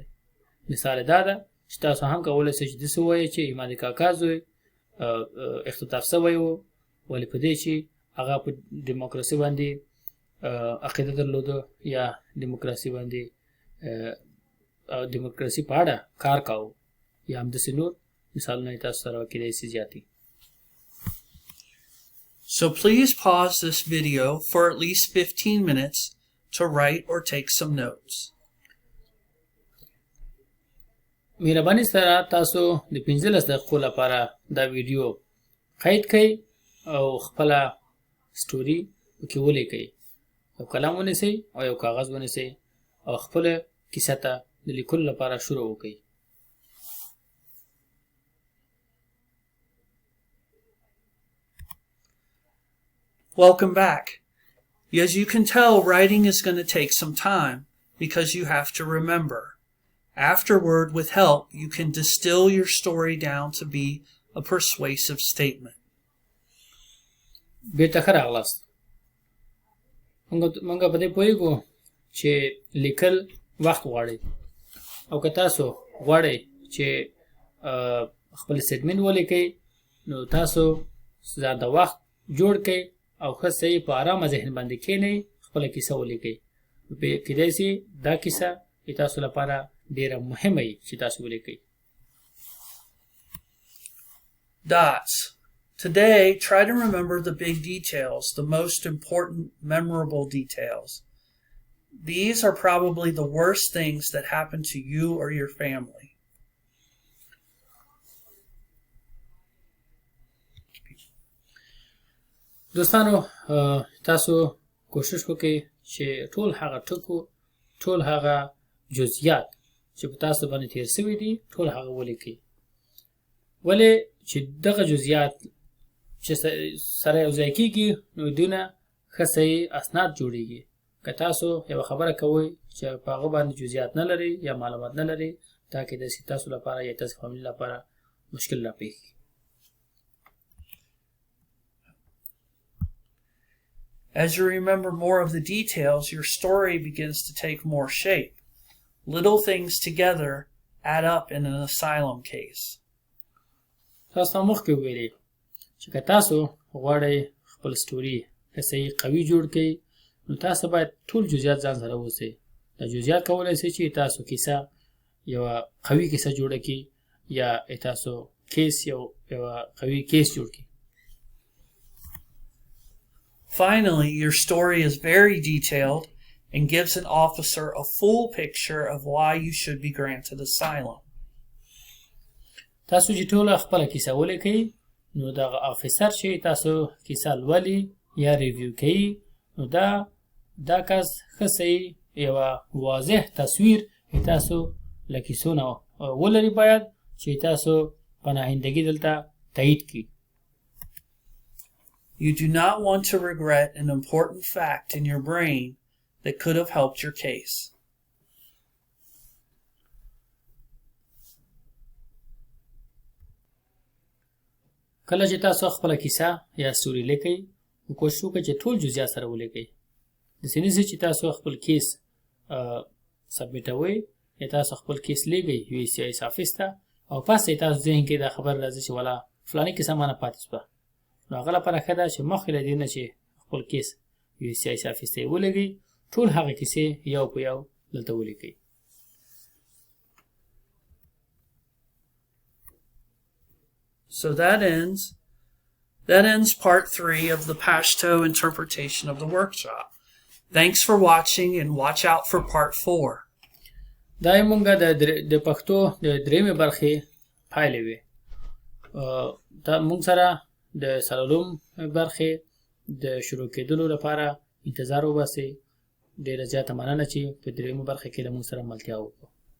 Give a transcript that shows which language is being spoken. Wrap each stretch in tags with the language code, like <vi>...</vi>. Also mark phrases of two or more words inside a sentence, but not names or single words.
<ps>مثال دا ده چې تاسو هم کولی شئ چې داسې ووایئ چې ما د کاکا زوی اختطاف سوی و ولې په دې چې هغه په ډیموکراسي باندې عقیده درلوده یا ډیموکراسي باندې ډیموکراسي په اړه کار کاوه یا همداسې نور مثالونه یې تاسو سره کېدای شي زیات وي.</ps> <en>So please pause this video for at least 15 minutes to write or take some notes.</en> <ps>مهرباني سره تاسو د 15 دقیقو لپاره دا ویډیو قید کړئ او خپل سټوري پکې ولیکئ. یو قلم ونیسئ او یو کاغذ ونیسئ او خپل کیسه ته د لیکلو لپاره شروع وکړئ.</ps> <en>Welcome back. As you can tell, writing is going to take some time because you have to remember. Afterward, with help, you can distill your story down to be a persuasive statement.</en> <ps>بیرته ښه راغلاست. موږ په دې پوهېږو چې لیکل وخت غواړي او که تاسو غواړئ چې خپل سټمنټ ولیکئ نو تاسو زیاده وخت جوړ کړئ او ښه صحیح په ارامه ذهن باندې کښېنئ خپله کیسه ولیکئ. کېدای شي دا کیسه تاسو لپاره ډېره مهمه وي چې تاسو ولیکئ.</ps> <en>Dots. Today, try to remember the big details, the most important, memorable details. These are probably the worst things that happen to you or your family.</en> <ps>دوستانو تاسو کوشش وکړئ چې ټول هغه ټکو ټول هغه جزئیات چې په تاسو باندې تیر شوي دي ټول هغه ولیکئ. ولې چې دغه جزئیات چې سره یو ځای کېږي نو دونه ښه صحیح اسناد جوړېږي. که تاسو یوه خبره کوئ چې په هغه باندې جزئیات نه لرئ یا معلومات نه لرئ دا کېدای شي تاسو لپاره یا تاسو فامیل لپاره مشکل راپېښي.</ps> <en>As you remember more of the details, your story begins to take more shape. Little things together add up in an asylum case.</en> <ps>تاسو مخکې وویلې چې که تاسو غواړئ خپل سټوري که صحیح قوي جوړ کړئ نو تاسو باید ټول جزئیات ځان سره ووسئ. دا جزئیات کولی شي چې تاسو کیسه یوه قوي کیسه جوړه کړي یا تاسو کیس یوه قوي کیس جوړ کړي.</ps> <en>Finally, your story is very detailed and gives an officer a full picture of why you should be granted asylum.</en> <ps>تاسو چې ټوله خپله کیسه ولیکئ نو دغه افیسر چې تاسو کیسه لولي یا ریویو کوي نو دا کس ښه صحیح یوه واضح تصویر تاسو له کیسو نه ولري باید چې تاسو پناهندګي دلته تایید کړي.</ps> <en>You do not want to regret an important fact in your brain that could have helped your case.</en> <ps>کله چې تاسو خپله کیسه یا سټوري لیکئ نو کوشش وکړئ چې ټول جزئیات سره ولیکئ. داسې نه چې تاسو خپل کیس سبمیټوئ یا تاسو خپل کیس لیږئ USCIS آفیس ته او پس تاسو ذهن کې دا خبر راځي چې ولا فلاني کیسه مانه پاتې شوه. نو هغه لپاره ښه ده چې مخکې له دې نه چې خپل کیس USCIS آفیس ته یې ولېږئ ټول هغه کیسې یو په یو دلته ولیکئ.</ps> <en>So that ends part 3 of the PASHTO interpretation of the workshop. Thanks for watching and watch out for part 4.</en> <ps>دا موږ د پښتو د درېمې برخې پایلې وې. دا موږ سره د سلالوم برخې د شروع کېدلو لپاره انتظار وباسئ. ډېره زیاته مننه چې په درېمې برخې کې له موږ سره ملتیا وکړو.</ps>